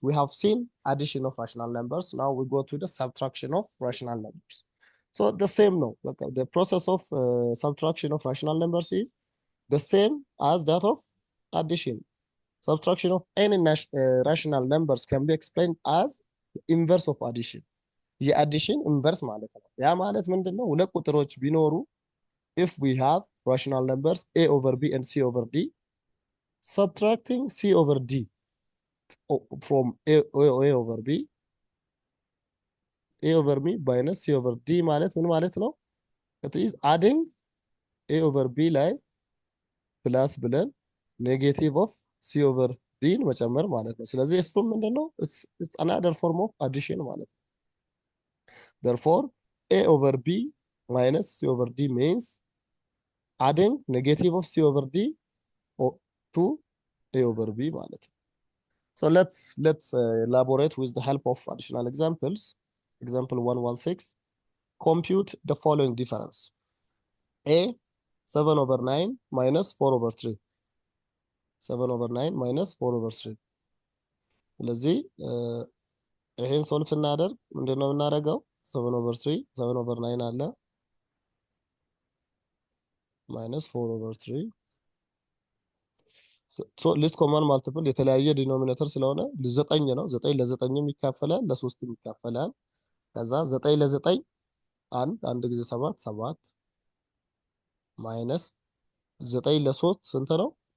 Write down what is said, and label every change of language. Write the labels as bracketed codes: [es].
[en] We have seen addition of rational numbers. Now we go to the subtraction of rational numbers. So the same no. The process of subtraction of rational numbers is the same as that of addition. Subtraction of any rational numbers can be explained as the inverse of addition. [am] የአዲሽን ኢንቨርስ ማለት ነው። ያ ማለት ምንድነው? ሁለት ቁጥሮች ቢኖሩ [en] if we have rational numbers a over b and c over d, subtracting c over d from a over b, a over b minus c over d [am] ማለት ምን ማለት ነው? [en] it is adding a over b [am] ላይ ፕላስ ብለን ኔጌቲቭ ኦፍ c over d መጨመር ማለት ነው። ስለዚህ እሱም ምንድነው? [en] it's another form of addition [am] ማለት ነው። [en] therefore a over b minus c over d means adding negative of c over d to a over b ማለት ነው። So let's elaborate with the help of additional examples. example 116, compute the following difference. A 7 over 9 minus 4 over 3. 7 over 9 minus 4 over 3. [am] ስለዚህ ይሄን ሶልቭ ስናደርግ ምንድነው የምናደርገው? [en] 7 over 3 7 over 9 [am] አለ [en] minus 4 over 3. so least common multiple [am] የተለያየ ዲኖሚኔተር ስለሆነ 9 ነው። 9 ለ9ም ይካፈላል ለ3ም ይካፈላል። ከዛ 9 ለ9 አንድ ጊዜ 7 7 ማይነስ 9 ለ3 ስንት ነው?